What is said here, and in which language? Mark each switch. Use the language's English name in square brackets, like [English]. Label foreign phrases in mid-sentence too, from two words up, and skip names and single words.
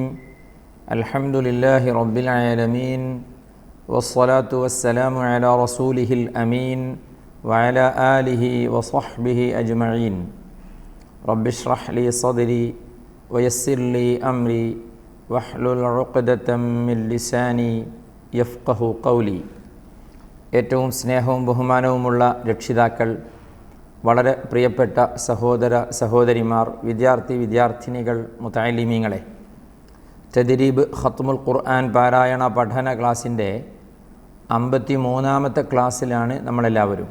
[Arabic] الحمد لله رب العالمين، والصلاة والسلام على رسوله الأمين وعلى آله وصحبه أجمعين. رب اشرح لي صدري ويسر لي أمري واحلل عقدة من لساني يفقه قولي. [Malayalam] ഏറ്റവും സ്നേഹവും ബഹുമാനവുമുള്ള രക്ഷിതാക്കൾ, വളരെ പ്രിയപ്പെട്ട സഹോദര സഹോദരിമാർ, വിദ്യാർത്ഥിനികൾ, മുതഅല്ലിമീങ്ങളെ, തദ്രീബ് ഖത്മുൽ ഖുർആൻ പാരായണ പഠന ക്ലാസ്സിൻ്റെ 53-ാമത്തെ ക്ലാസ്സിലാണ് നമ്മളെല്ലാവരും.